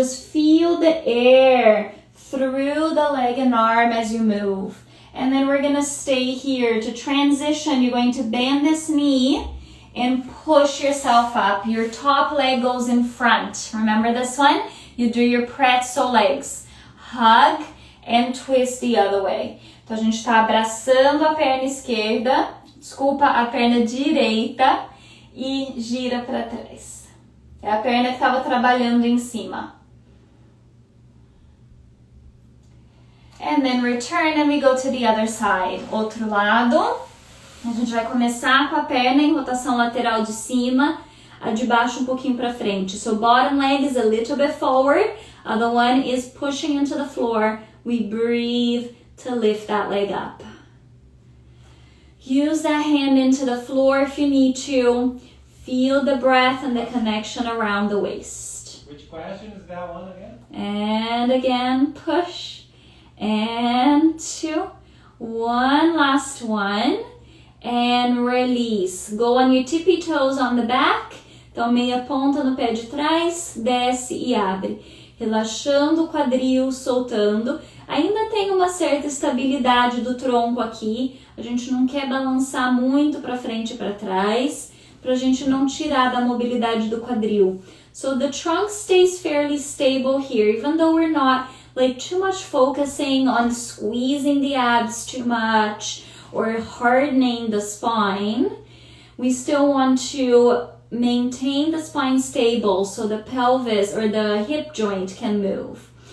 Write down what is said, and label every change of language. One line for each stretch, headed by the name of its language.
English: Just feel the air through the leg and arm as you move. And then we're going to stay here. To transition, you're going to bend this knee and push yourself up. Your top leg goes in front. Remember this one? You do your pretzel legs. Hug and twist the other way.
Portuguese: Então a gente está abraçando a perna esquerda, a perna direita e gira para trás. É a perna que estava trabalhando em cima.
English: And then return and we go to the other side.
Portuguese: Outro lado. A gente vai começar com a perna em rotação lateral de cima, a de baixo pouquinho para frente.
English: So bottom leg is a little bit forward. Other one is pushing into the floor. We breathe to lift that leg up. Use that hand into the floor if you need to. Feel the breath and the connection around the waist. Which question is that one again? And again, push. And 2. One last one. And release. Go on your tippy toes on the back.
Portuguese: Então, meia ponta no pé de trás. Desce e abre. Relaxando o quadril, soltando. Ainda tem uma certa estabilidade do tronco aqui. A gente não quer balançar muito para frente e para trás, para a gente não tirar da mobilidade do quadril.
English: So the trunk stays fairly stable here, even though we're not like too much focusing on squeezing the abs too much or hardening the spine. We still want to maintain the spine stable so the pelvis or the hip joint can move.